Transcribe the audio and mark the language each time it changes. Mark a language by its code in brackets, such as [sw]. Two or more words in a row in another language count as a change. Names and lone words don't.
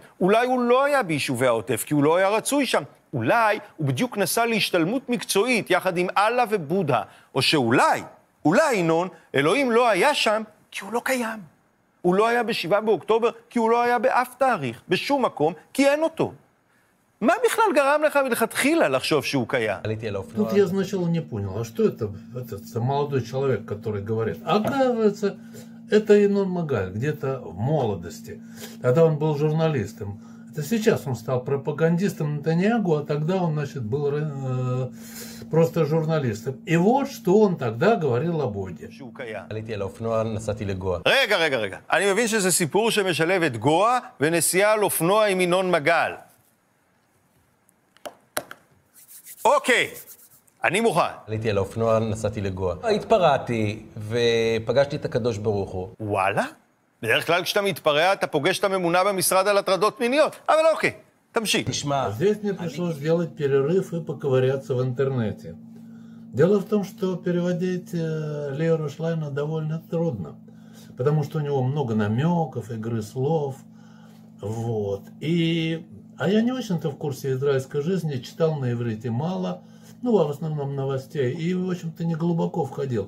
[he] אולי הוא לא היה ביישובי העוטף, כי הוא לא היה רצוי שם. אולי הוא בדיוק נסע להשתלמות מקצועית יחד עם אללה ובודה. או שאולי, ינון, אלוהים לא היה שם כי הוא לא קיים. הוא לא היה ב7 באוקטובר כי הוא לא היה באף תאריך, בשום מקום, כי אין אותו. מה בכלל גרם לך מלכתחילה לחשוב שהוא קיים? [ru] Тут я сначала не понял, а что это этот молодой человек, который говорит? Оказывается, это Янон Магаль, где-то в молодости. Тогда он был журналистом. Это сейчас он стал пропагандистом Нетаньяху, а тогда он, значит, был просто журналистом. И вот что он тогда говорил об Боге. [he] עליתי על האופנוע, נסעתי לגואה. רגע. אני מבין שזה סיפור שמשלב את גואה ונסיעה על אופנוע עם ינון מגל. אוקיי, אני מוכן. עליתי על האופנוע, נסעתי לגואה. התפרעתי ופגשתי את הקדוש ברוך הוא. וואלה? בדרך כלל כשאתה מתפרע אתה פוגש את הממונה במשרד על הטרדות מיניות. אבל אוקיי, תמשיך. תשמע, [ru] Здесь мне пришлось сделать перерыв и поковыряться в интернете. Дело в том, что переводить Леора Шлайна довольно трудно, потому что у него много намеков, игры слов. Вот. А я не очень-то в курсе израильской жизни, читал на иврите мало, ну, в основном новостей, и, в общем-то, не глубоко входил.